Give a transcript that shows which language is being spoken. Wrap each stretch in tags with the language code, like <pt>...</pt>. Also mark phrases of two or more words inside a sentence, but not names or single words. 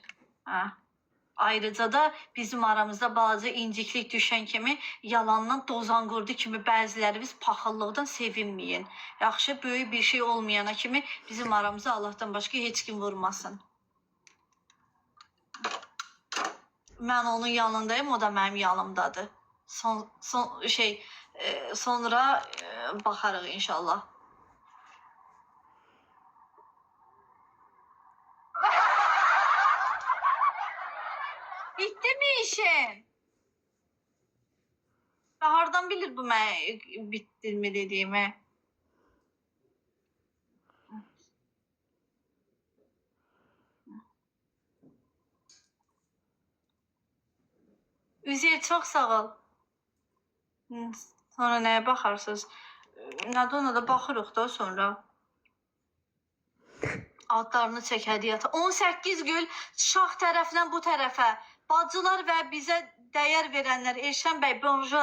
<az>Ayrıca da bizim aramızda bazı inciklik düşən kimi yalandan dozanqurdu kimi bəzilərimiz paxıllıqdan sevinməyin. Yaxşı, böyük bir şey olmayana kimi bizim aramıza Allahdan başqa heç kim vurmasın. Mən onun yanındayım, o da mənim yanımdadır. Sonra baxarıq inşallah.</az> <tr>Bitti mi işin? Bahardan bilir bu bitti mi dediğimi. Üzeyir çok sağ ol. Sonra neye bakarsınız?</tr> <az>Nadona da baxırıq da sonra. Adlarını çək hədiyyata. 18 gül şah tərəfdən bu tərəfə. Bacılar və bizə dəyər verənlər. Elşən bəy, bonjour.</az>